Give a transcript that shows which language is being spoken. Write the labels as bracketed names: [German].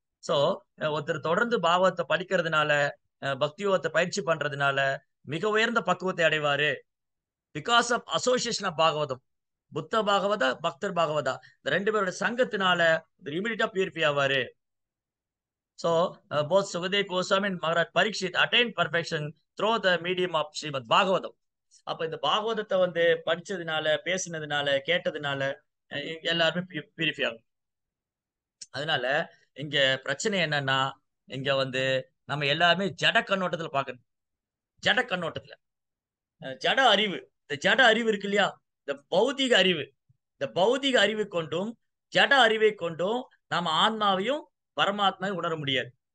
[Tamil] So ஒருத்தர் தொடர்ந்து பாகவத்தை படிக்கிறதுனால, பக்தி யோகத்தை பயிற்சி பண்றதுனால மிக உயர்ந்த பக்குவத்தை அடைவாரு. [English] Because of association of Bhagavatam. [Tamil] புத்த பாகவதா, பக்தர் பாகவதா, இந்த 2 பேரோட சங்கத்தினால இமிடியட்டா purify ஆவாரு. [English] So, both Sukadeva Goswami and Maharaj Parikshit attained perfection through the medium of Srimad Bhagavatam. [Tamil] அப்ப இந்த பாகவதத்தை வந்து படிச்சதுனால, பேசினதுனால, கேட்டதுனால எல்லாருமே பியூரிஃபை ஆகும். அதனால இங்க பிரச்சனை என்னன்னா, இங்க வந்து நம்ம எல்லாருமே ஜட கண்ணோட்டத்துல பார்க்கணும். ஜட கண்ணோட்டத்துல ஜட அறிவு, இந்த ஜட அறிவு இருக்கு இல்லையா, இந்த பௌதிக அறிவு, இந்த பௌதிக அறிவை கொண்டும் ஜட அறிவை கொண்டும் நாம ஆன்மாவையும் பரமாத்மாவையும் உணர முடியாது.